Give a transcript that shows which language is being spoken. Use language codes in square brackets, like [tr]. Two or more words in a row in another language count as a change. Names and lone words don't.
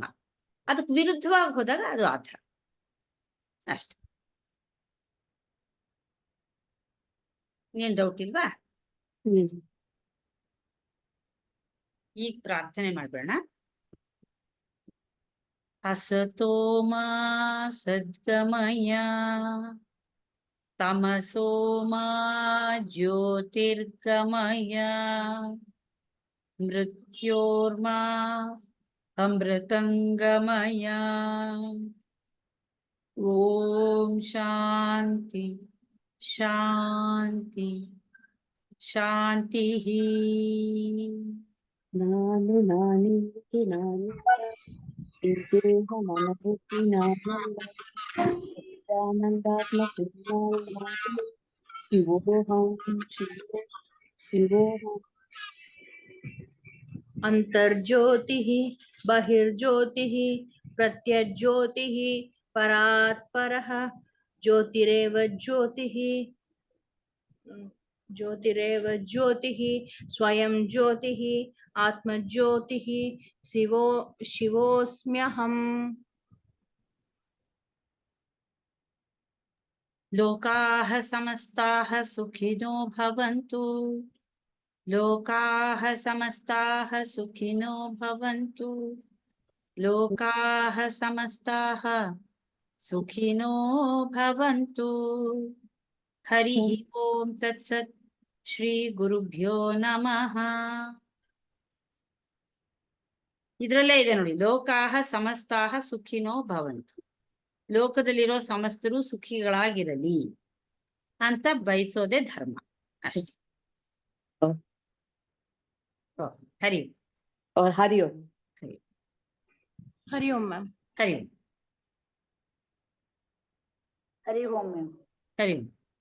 [kn] ಅದಕ್ಕೆ ವಿರುದ್ಧವಾಗಿ ಹೋದಾಗ ಅದು ಅಧರ್ಮ ಅಷ್ಟೆ. ಏನ್ ಡೌಟ್ ಇಲ್ವಾ? ಈಗ ಪ್ರಾರ್ಥನೆ ಮಾಡ್ಬೇಡ. [sa] असतो मा सद्गमय तमसो मा ज्योतिर्गमय मृत्योर्मा अमृतंगमय। ओम शांति शांति शांति ही। [kn] ನಾನು ನಾನೇತಿ ನಾನಿಲ್ಲ ಈ ದೇಹ ಮನಬುದ್ಧಿ ನಾನಲ್ಲ ಸಚ್ಚಿದಾನಂದಾತ್ಮ ಬ್ರಹ್ಮಾನಂದ ಶಿವೋಹಂ ಶಿವೋಹಂ [sa] ಅಂತರ್ಜ್ಯೋತಿಃ ಬಹಿರ್ಜ್ಯೋತಿಃ ಪ್ರತ್ಯಜ್ಯೋತಿಃ ಪರಾತ್ ಪರಃ ಜ್ಯೋತಿರೇವ ಜ್ಯೋತಿಃ ಜ್ಯೋತಿರೇವ ಜ್ಯೋತಿಃ ಸ್ವಯಂ ಜ್ಯೋತಿಃ ಆತ್ಮಜ್ಯೋತಿಃ ಶಿವೋಸ್ಮ್ಯಹಂ। लोकाः समस्ताः सुखिनो भवन्तु। लोकाः समस्ताः सुखिनो भवन्तु। लोकाः समस्ताः सुखिनो भवन्तु। हरिः ओम तत्सत्। ಶ್ರೀ ಗುರುಭ್ಯೋ ನಮಃ। [kn] ಇದರಲ್ಲೇ ಇದೆ ನೋಡಿ, [sa] ಲೋಕಾಹ ಸಮಸ್ತಾಹ ಸುಖಿನೋ ಭವಂತು. [kn] ಲೋಕದಲ್ಲಿರೋ ಸಮಸ್ತರು ಸುಖಿಗಳಾಗಿರಲಿ ಅಂತ ಬಯಸೋದೇ ಧರ್ಮ ಅಷ್ಟೇ. [sa] ಹರಿ ಹರಿ ಓಂ ಹರಿ ಹರಿ ಓಂ ಮ್ಯಾಮ್. ಹರಿ हरि ओम मैम। ಹರಿ